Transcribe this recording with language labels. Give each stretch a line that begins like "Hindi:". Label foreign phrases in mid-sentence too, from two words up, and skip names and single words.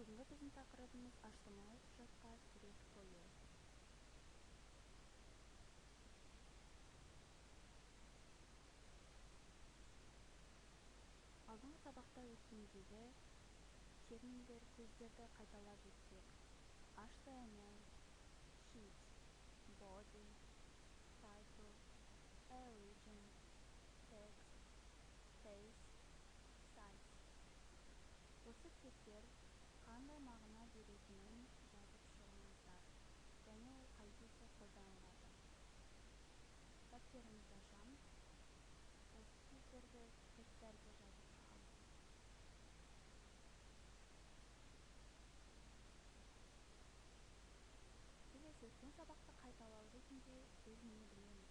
Kazakh: біздің тақырыбымыз аштамалы құжатқа сурет қою. Алдыңғы сабақта өткендегі терминдер, сөздерді қайталап өтсек. HTML,
English: sheet, body, title, origin, text, space, size.
Kazakh: Осы тегтер қандай мағына беретінін жазып шығыңыздар, және ол қайда қолданылады. Дәптеріңізді ашамыз. Осы сөздерді тегтерге жазып шығамыз. Келесі өткен сабақты қайталау ретінде біз не білеміз?